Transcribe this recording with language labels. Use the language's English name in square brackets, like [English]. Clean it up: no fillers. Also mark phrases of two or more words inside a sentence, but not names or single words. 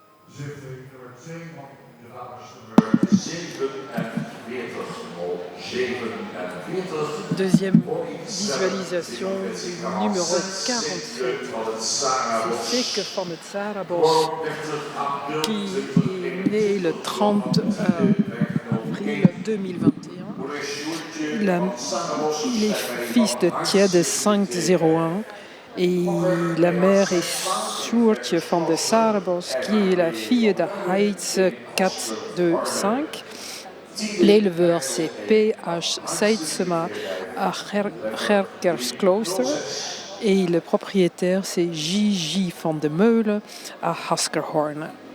[Dutch] zitting nummer 2 van de nummer 47. [French] Deuxième visualisation du numéro 47. C'est Seke van het Sarabos qui est né le 30 avril 2021. Il est fils de Tiede 501 et la mère est Sjoertje van de Sarabos qui est la fille de Heitse 425. L'éleveur, c'est P.H. Seidsema à Gerkersklooster et le propriétaire, c'est J.J. van de Meulen à Haskerhorn.